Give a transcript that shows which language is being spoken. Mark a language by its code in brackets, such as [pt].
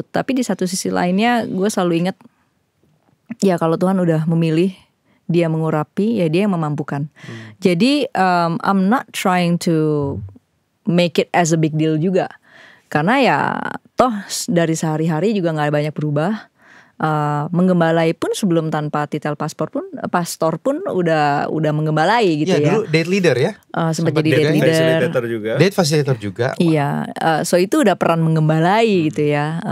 [id] Tapi di satu sisi lainnya gue selalu ingat, ya kalau Tuhan udah memilih, dia mengurapi, ya dia yang memampukan. [en] Jadi I'm not trying to make it as a big deal juga. [id] Karena ya toh dari sehari-hari juga gak banyak berubah. Menggembalai pun sebelum tanpa titel pastor pun udah menggembalai gitu ya. Dulu date leader ya. Sempat jadi date leader. Facilitator juga. Date facilitator juga. Wow. Iya, [en] so [id] itu udah peran menggembalai gitu ya.